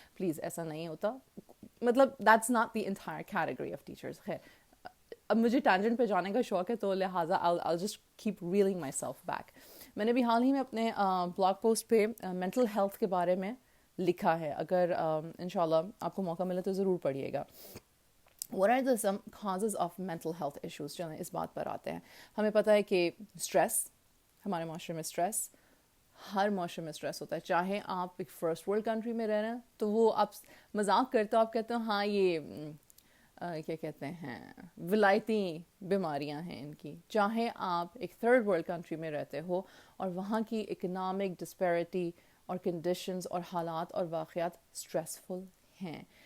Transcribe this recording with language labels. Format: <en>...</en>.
<en>please</en> <ur>ایسا نہیں ہوتا, مطلب</ur> <en>That's not the entire category of teachers.</en> <ur>خیر, اب مجھے ٹینجنٹ پہ جانے کا شوق ہے تو لہٰذا</ur> <en>I'll just keep reeling myself back.</en> <ur>میں نے بھی حال ہی میں اپنے بلاگ پوسٹ پہ مینٹل ہیلتھ کے بارے میں لکھا ہے, اگر انشاءاللہ آپ کو موقع ملے تو ضرور پڑھیے گا.</ur> <en>What are the some causes of mental health issues؟</en> <ur>چلیں اس بات پر آتے ہیں. ہمیں پتہ ہے کہ اسٹریس, ہمارے معاشرے میں اسٹریس, ہر معاشرے میں اسٹریس ہوتا ہے. چاہے آپ ایک فرسٹ ورلڈ کنٹری میں رہ رہے ہیں تو وہ آپ مذاق کرتے ہو, آپ کہتے ہو ہاں یہ کیا کہتے ہیں ولایتی بیماریاں ہیں ان کی. چاہے آپ ایک تھرڈ ورلڈ کنٹری میں رہتے ہو اور وہاں کی اکنامک ڈسپیرٹی اور کنڈیشنز اور حالات اور واقعات اسٹریسفل ہیں.</ur>